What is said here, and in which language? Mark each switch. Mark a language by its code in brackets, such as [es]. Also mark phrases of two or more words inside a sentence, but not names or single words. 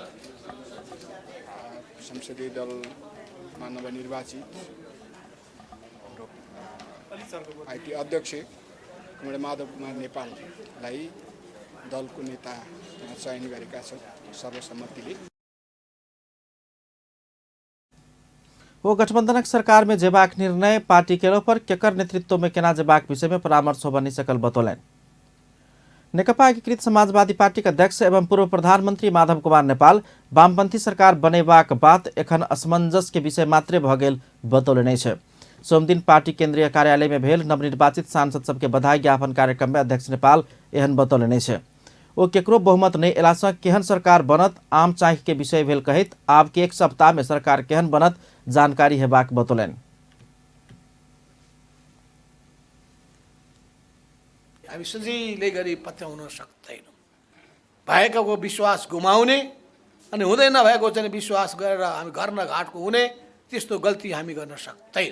[ne] संसदीय दलमा नवनिर्वाचित पार्टी अध्यक्ष कमरेड माधव कुमार नेपाललाई दलको नेता चयन गरेका छन् सर्वसम्मतिले। [mai] वो गठबंधनक सरकार में जेबाक निर्णय पार्टी केलो पर केकर नेतृत्व में केना जेबाक विषय में परामर्श बनी सकल बतौलनि। नेकपा एकीकृत समाजवादी पार्टी के अध्यक्ष एवं पूर्व प्रधानमंत्री माधव कुमार नेपाल वामपंथी सरकार बनेबाक बात एखन असमंजस के विषय मात्रे भ गेल बतौलनि छै। सोम दिन पार्टी केंद्रीय कार्यालय में भेल नवनिर्वाचित सांसद सबके बधाई ज्ञापन कार्यक्रम में अध्यक्ष नेपाल एहन बतौलनि छै। ओ केकरो बहुमत नहीं एला सँ केहन सरकार बनत आम चाहि के विषय भेल कहैत आब के एक सप्ताह में सरकार केहन बनत जानकारी हेबाक बतौलनि। [ne] हामी सजिलै गरी पत्याउन सक्दैनौँ। भएकोको विश्वास गुमाउने अनि हुँदै नभएको चाहिँ विश्वास गरेर हामी गर्न घाटको हुने त्यस्तो गल्ती हामी गर्न सक्दैनौँ।